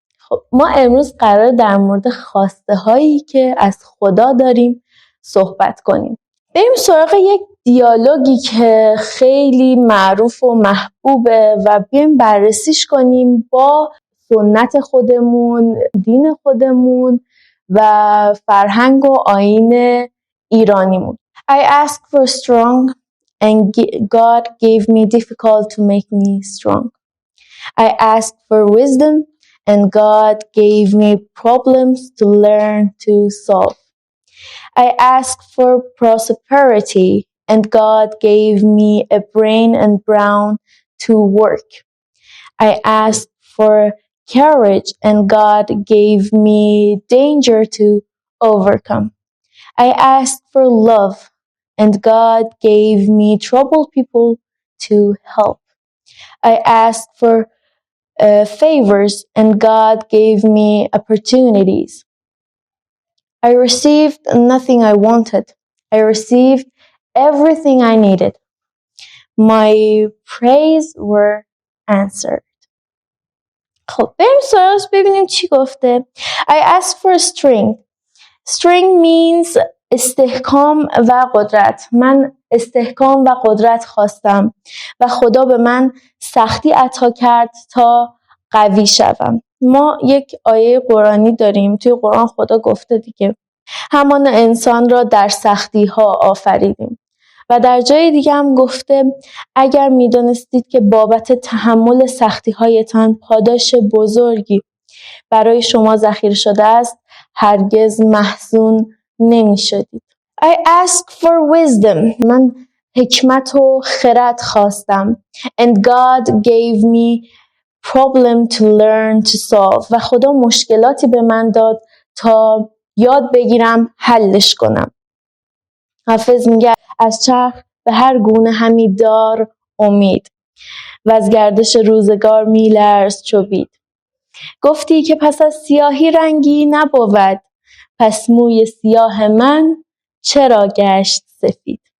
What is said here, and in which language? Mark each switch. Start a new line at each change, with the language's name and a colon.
Persian: خب ما امروز قرار در مورد خواسته هایی که از خدا داریم صحبت کنیم. بریم سراغ یک دیالوگی که خیلی معروف و محبوبه و بیایم بررسیش کنیم با سنت خودمون، دین خودمون و فرهنگ و آیین ایرانیمون.
English: I asked for strong and God gave me difficult to make me strong. I asked for wisdom and God gave me problems to learn to solve. I asked for prosperity and God gave me a brain and brawn to work. I asked for courage and God gave me danger to overcome. I asked for love and God gave me troubled people to help. I asked for favors and God gave me opportunities. I received nothing I wanted. I received everything I needed. My prayers were answered.
Persian: خب بریم سراغش ببینیم چی گفته.
English: I asked for strength. Strength means
Persian: استحکام و قدرت. من استحکام و قدرت خواستم و خدا به من سختی عطا کرد تا قوی شوم. ما یک آیه قرآنی داریم، توی قرآن خدا گفته دیگه همان انسان را در سختی ها آفریدیم و در جای دیگه هم گفته اگر میدانستید که بابت تحمل سختی هایتان پاداش بزرگی برای شما ذخیره شده است هرگز محزون نمی شدید.
English: I asked for wisdom.
Persian: من حکمت و خرد خواستم.
English: And God gave me problem to learn to solve.
Persian: و خدا مشکلاتی به من داد تا یاد بگیرم حلش کنم. حافظ میگه از چرخ به هر گونه همی دار امید و از گردش روزگار میلرز چو بید. گفتی که پس از سیاهی رنگی نبود، پس موی سیاه من چرا گشت سفید.